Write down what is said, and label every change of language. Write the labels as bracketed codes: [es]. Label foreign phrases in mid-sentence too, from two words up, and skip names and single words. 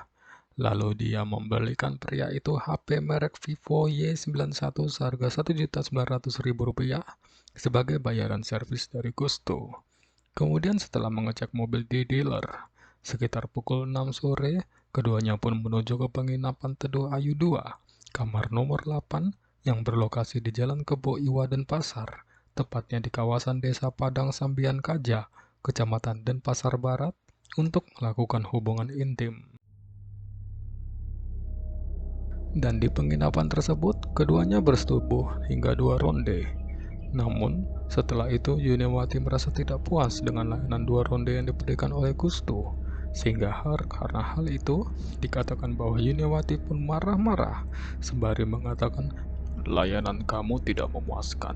[id] Lalu dia membelikan pria itu HP merek Vivo Y91 seharga Rp1.900.000 sebagai bayaran servis dari Gusto. Kemudian setelah mengecek mobil di dealer, sekitar pukul 6 sore, keduanya pun menuju ke penginapan Teduh Ayu 2, kamar nomor 8, yang berlokasi di Jalan Kebo Iwa Denpasar, tepatnya di kawasan Desa Padang Sambian Kaja, Kecamatan Denpasar Barat, untuk melakukan hubungan intim. Dan di penginapan tersebut, keduanya bersetubuh hingga 2 ronde. Namun, setelah itu Yuniawati merasa tidak puas dengan layanan 2 ronde yang diberikan oleh Gusto, sehingga karena hal itu dikatakan bahwa Yuniawati pun marah-marah sembari mengatakan, "Layanan kamu tidak memuaskan.